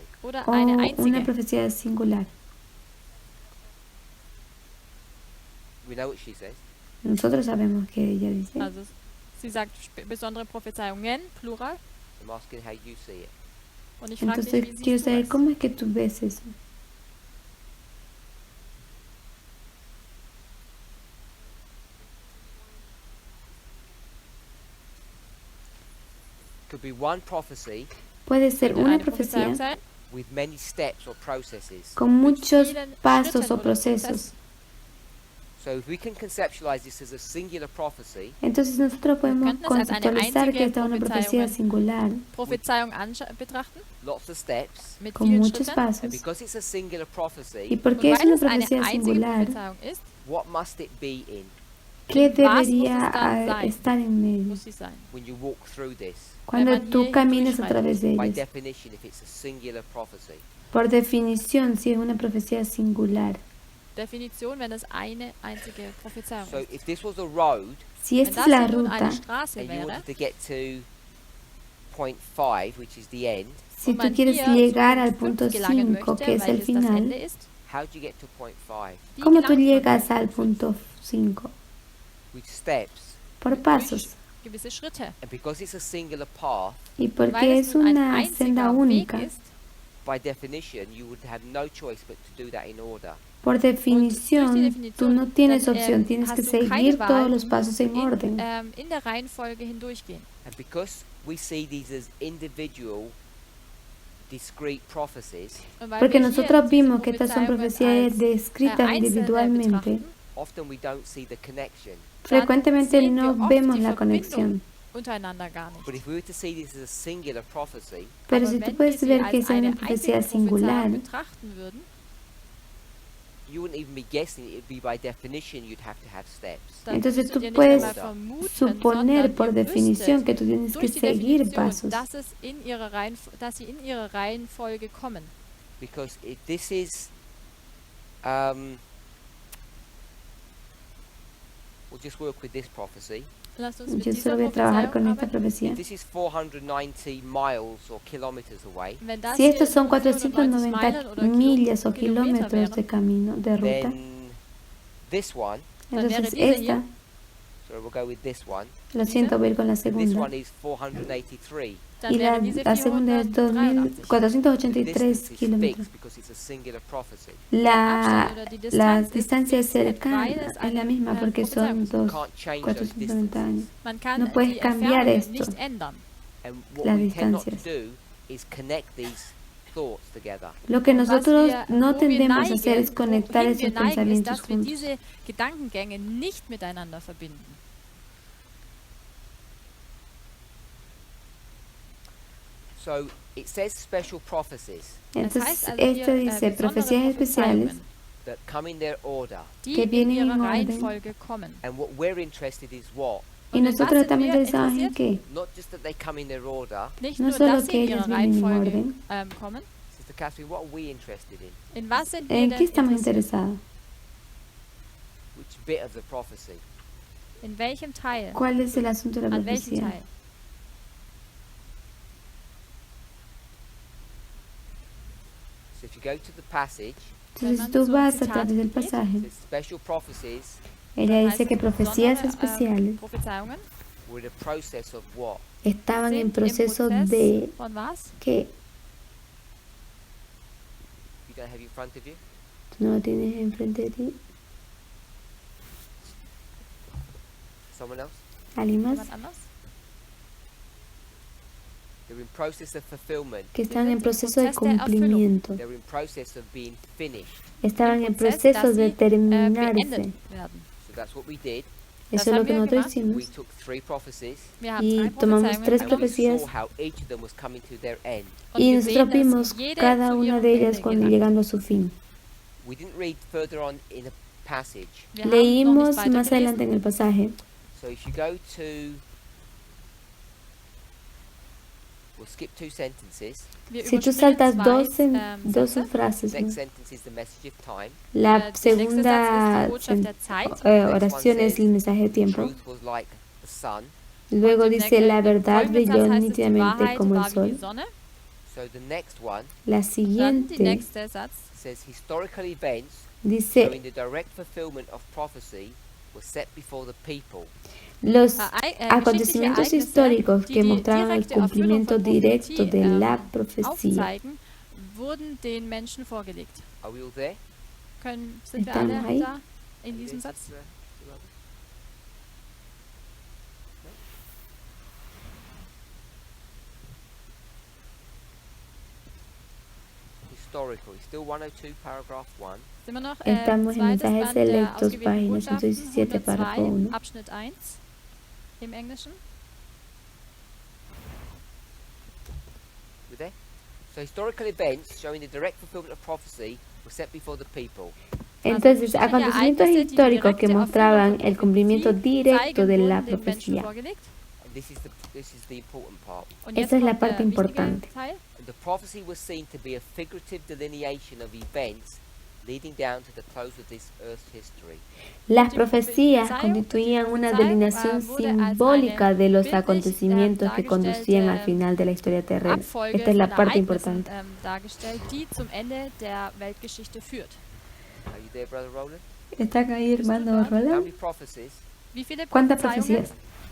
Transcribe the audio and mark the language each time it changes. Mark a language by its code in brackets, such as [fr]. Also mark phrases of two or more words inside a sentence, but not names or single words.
[de] Zitat. Oder [es] ¿O [de] eine [es] una [de] einzige. [es] profecía singular? [en] We know what she says. [es] Nosotros sabemos que ella dice. [de] Also sie sagt besondere Prophezeiungen, Plural. [en] I'm asking how you see it. [de] Und ich frage dich, [es] Entonces [de] wie [es] quiero [de] siehst du [es] saber [de] es? [es] cómo es que tú ves eso. [en] Could be one prophecy [es] Puede ser [de] Könnte [es] una [de] eine Prophezeiung [es] profecía [de] sein, [en] with many steps or processes. [es] con muchos [de] vielen [es] pasos [de] Schritten [es] o [de] oder [es] procesos. [de] Prozessen. [en] So if we can conceptualize this as a singular prophecy, [es] Entonces nosotros podemos [de] könnten es als eine [es] conceptualizar que [de] einzige [es] esta es una profecía [de] Prophezeiung [es] singular, [de] Prophezeiung betrachten, [en] lots of steps, [de] mit [es] con [de] vielen [es] muchos [de] Schritten. [en] and [es] pasos. [en] because it's a singular [es] Y [en] prophecy, [es] porque [de] Und [es] es [de] weil [es] una [de] es eine [es] profecía [de] einzige [es] singular, [de] Prophezeiung ist, [en] what must it be in [es] ¿qué [de] in was muss [es] debería [de] es dann sein? [es] estar en medio? [de] muss sie sein. [en] when you walk through this? [es] Cuando [de] man [es] tú [de] hier [es] caminas a [de] hindurchschreitet. [es] través de [en] By [es] ellas. [en] definition, if it's a singular prophecy. [es] Por definición, si es una profecía singular. [de] Definition, wenn es eine einzige Prophezeiung [en] So [de] ist. [en] if this was a road [es] Si [de] Wenn [es] esta [de] das [es] es la [de] hier nun eine [es] ruta, [de] Straße [en] and you [de] wäre, [en] wanted to get to point 5, which is the end, [es] si [de] und [es] tú [de] man [es] quieres [de] hier [es] llegar [de] zu [es] al [de] Punkt [es] punto [de] 5 gelangen [es] 5, [de] möchte, [es] que es el [de] welches das Ende [es] final, [de] ist, [en] how do you get to point 5? [de] wie [es] ¿cómo tú [de] gelangt man [es] llegas [de] zu [es] al [de] Punkt [es] punto 5? [en] With steps. [es] Por pasos. [de] durch gewisse Schritte. [en] And because it's a singular path, [es] Y Weil porque es es [de] nun ein [es] una senda [de] einziger Weg [es] única, [de] ist, [en] by definition, you would have no choice but to do that in order. [es] Por definición, tú no tienes opción, tienes que [de] hast du keine [es] seguir [de] Wahl, [es] todos [de] du [es] los pasos [de] musst [es] en orden. [de] in der Reihenfolge hindurchgehen. [en] And because we see these as individual, discrete prophecies, [de] Und weil [es] Porque [de] wir hier [es] nosotros [de] diese [es] vimos que estas son [de] Prophezeiungen [es] profecías [de] als, [es] descritas [de] einzelne [es] individualmente, [de] betrachten, [en] often we don't see the connection. [es] frecuentemente [de] sehen wir [es] no [de] oft [es] vemos [de] die [es] la [de] Verbindung [es] conexión. [de] untereinander gar nicht. [en] But if we were to see this as a singular prophecy, [es] Pero [de] Aber [es] si tú [de] wenn wir [es] puedes [de] sie [es] ver [de] als [es] que es [de] eine [es] una profecía [de] einzige [es] singular, [de] Prophezeiung betrachten würden, [en] you wouldn't even be guessing. It would be by definition you'd have to have steps. [de] dann [es] entonces [de] müsstet [es] tú [de] ihr nicht [es] puedes [de] einmal vermuten, [es] suponer [de] sondern [es] por [de] ihr [es] definición [de] wüsstet [es] que tú tienes que [de] durch die [es] seguir [de] Definition, [es] pasos. [de] dass sie in ihre Reihenfolge kommen. [en] Because if this is, we'll just work with this prophecy. [de] Lasst uns mit [es] Yo [de] dieser [es] solo voy a trabajar [de] Prophezeiung [es] con esta [de] arbeiten. [es] profecía. [en] If this is 490 miles or kilometers away, [de] Wenn das [es] Si [de] hier [es] estos son 490 490 [de] Meilen oder [es] millas o [de] Kilometer [es] kilómetros de [de] wären, [es] camino, de ruta, [en] then this one, [de] Dann wäre [es] entonces [de] diese [es] esta, [de] hier, [en] so we'll go with this one. [es] lo siento, voy a ir con la [en] This [es] segunda. [en] one is 483. [de] dann [es] Y [de] wäre diese [es] la segunda es 483. 2483 [en] Distance is [es] kilómetros. [en] fixed because it's a singular prophecy. [es] La, [de] Abstand oder die [es] la [de] Distanz ist [es] distancia es [de] fix, [es] cercana, [de] weil es [es] es la [de] eine, [es] misma porque son [de] Prophezeiung [en] You [es] dos, [en] can't change those [es] 490 años. [en] distances. [de] Man kann [es] No puedes [de] die [es] cambiar [de] Entfernungen [es] esto. [de] nicht ändern. [en] And what [es] Las [en] we tend not to [es] distancias. [en] do is connect these thoughts together. [es] Lo que nosotros no [de] wo wir [es] tendemos a hacer es [de] neigen, [es] conectar [de] wohin [es] esos [de] wir neigen, ist, [es] pensamientos [de] dass wir [es] juntos. [de] diese Gedankengänge nicht miteinander verbinden. [en] So it says special prophecies [es] Entonces, [de] also hier, [es] esto dice [de] besondere [es] profecías especiales [de] Prophezeiungen, [en] that come in their order. [de] die [es] que [de] in [es] vienen [de] ihrer [es] en orden. [de] Reihenfolge kommen. [en] And what we're interested is what? [es] y [de] Und in [es] nosotros [de] was [es] estamos [de] sind wir [es] interesados en [de] interessiert? [es] qué. [en] Not just that they come in their order. [de] Nicht [es] No [de] nur, [es] solo [de] dass sie [es] que [de] in [es] ellas [de] ihrer [es] vienen en [de] Reihenfolge [es] orden. [de] kommen. [en] Sister Catherine, what are we interested in? [de] In was sind wir [es] ¿En [de] denn [es] qué estamos [de] interessiert? [es] interesados? [en] Which bit of the prophecy? [de] In welchem Teil? [es] ¿Cuál es el asunto de la [de] An welchem [es] profecía? [de] Teil? [en] So if you go to the passage, [es] Entonces, si tú vas a través del [en] it [es] pasaje, [en] says special prophecies [es] ella [de] Dann [es] dice [de] heißt [es] que [de] es [es] profecías [de] besondere, [es] especiales [de] Prophezeiungen [en] were the process of what? [es] estaban en [de] sind im [es] proceso [de] Prozess [es] de [de] von was? [es] que [en] You don't have it in front of you? [es] tú no lo tienes enfrente de ti. [en] Someone else? [es] ¿Alguien más? [de] Jemand anders? [en] They're in process of fulfillment. [es] Que estaban en [de] sind im [es] proceso de [de] Prozess der Erfüllung. [es] cumplimiento. [en] They're in process of being finished. [es] Estaban [de] Im [es] en [de] Prozess, [es] proceso [de] dass [es] de [de] sie, [es] terminarse. [de] beendet werden. [en] So that's what we did. [es] Eso es lo [de] haben [es] que [de] wir [es] nosotros [de] gemacht. [en] We [es] hicimos. [en] took 3 prophecies [de] Wir haben [es] Y [de] drei [es] tomamos [de] Prophezeiungen [es] tres [en] and we [es] profecías. [en] saw how each of them was coming to their end. [de] und [es] Y [de] gesehen, [es] nosotros [de] dass [es] vimos [de] jede [es] cada [de] zu [es] una [de] ihrem [es] de ellas [de] Ende [es] cuando [de] gelangt. [es] llegando a su fin. [en] We didn't read further on in the passage. [de] Wir haben noch [es] Leímos [de] nicht weiter [es] más adelante en [de] gelesen. [es] el pasaje. [en] So if you go to, we'll skip 2 sentences. [de] Wir [es] Si tú [de] überspringen [es] saltas [de] zwei, [es] dos [de] Sätze. [es] frases, [en] Next [es] ¿no? [en] sentence is the message of time. [es] La [de] Der nächste Satz ist [es] segunda [de] die Botschaft der Zeit. [es] oración es el mensaje de tiempo. [en] Truth was like the sun. [es] Luego [de] Und im [es] dice la [de] im [es] verdad [de] folgenden [es] brilló [de] Satz heißt es, die [es] nítidamente [de] Wahrheit [es] como el [de] war wie die [es] sol. [de] Sonne. [en] So the next one [es] La [de] Dann die [es] siguiente [de] nächste Satz. [en] says historical events [es] dice [en] showing the direct fulfillment of prophecy were set before the people. [es] los [de] Geschichtliche [es] acontecimientos [de] Ereignisse, [es] históricos [de] die [es] que [de] die [es] mostraban el [de] direkte Erfüllung [es] cumplimiento [de] von [es] directo [de] Prophetie, [es] de la profecía. [de] aufzeigen, wurden den Menschen vorgelegt. [en] Are we all there? [de] Sind wir [es] Estamos [de] alle [es] ahí. [de] da in diesem Satz? [en] Historical. It's still 102, paragraph 1. [de] Sind wir noch [es] Estamos en [de] zweites [es] mensajes [de] Band der [es] selectos, [de] ausgewählten [es] página [de] Botschaften, [es] 117, párrafo 102, 1. [de] Abschnitt 1 im Englischen. [en] We there? So historical events showing the direct fulfillment of prophecy were set before the people. [es] Entonces, [de] geschichtliche [es] acontecimientos [de] Ereignisse, die [es] históricos que [de] direkte [es] mostraban [de] Erfüllung [es] el [de] von [es] cumplimiento [de] Prophetie [es] directo de [de] zeigen, [es] la [de] wurden den Menschen [es] profecía. [de] vorgelegt. [en] And this is the important part. [de] Und [es] Esa [de] jetzt [es] es la [de] kommt [es] parte [de] der wichtige [es] importante. [de] Teil. [en] And the prophecy was seen to be a figurative delineation of events leading down to the close of this earth's history. [es] Las profecías constituían una delineación simbólica de los acontecimientos que conducían al final de la historia terrena. [de] Abfolge [es] Esta es la [de] von [es] parte [de] Ereignissen, [es] importante. [de] dargestellt, die zum Ende der Weltgeschichte führt. [en] Are you there, Brother Roland? [es] ¿Está acá ahí, hermano [en] How [es] Roland? [en] many prophecies? [de] Wie viele [es] ¿Cuántas [de] Prophezeiungen? [es] profecías?